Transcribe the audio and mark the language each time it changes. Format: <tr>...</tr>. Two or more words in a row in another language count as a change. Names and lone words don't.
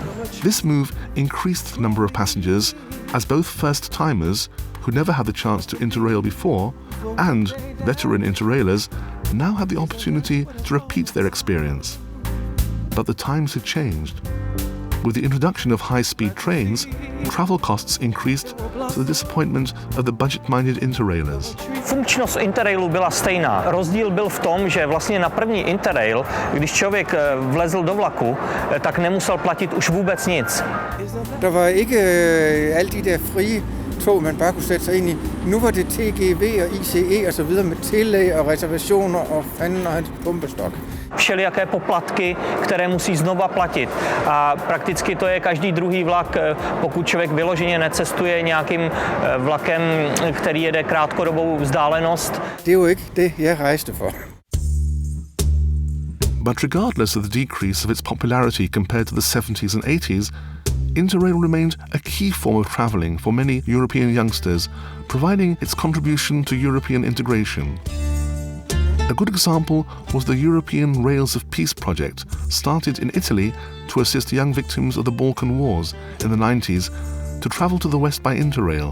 <en>This move increased the number of passengers as both first-timers, who never had the chance to Interrail before, and veteran Interrailers now had the opportunity to repeat their experience. But the times had changed. With the introduction of high-speed trains, travel costs increased to the disappointment of the budget-minded Interrailers.</en> <cs>Funkčnost Interrailu byla stejná. Rozdíl byl v tom, že vlastně na první Interrail, když člověk vlezl do vlaku, tak nemusel platit už vůbec nic.</cs> <da>Der var ikke alle de der frie tog, man bare kunne sætte sig ind i. Nu var det TGV og ICE og så videre med tillæg og reservationer og fanden og hans pumpestok.</da> <cs>Všelijaké poplatky, které musí znova platit. A prakticky to je každý druhý vlak, pokud člověk vyloženě necestuje nějakým vlakem, který jede krátkodobou vzdálenost.</cs> <da>Det er jo ikke det, jeg rejste for.</da> <en>But regardless of the decrease of its popularity compared to the 70s and 80s, Interrail remained a key form of travelling for many European youngsters, providing its contribution to European integration. A good example was the European Rails of Peace project, started in Italy to assist young victims of the Balkan Wars in the 90s to travel to the West by Interrail.</en>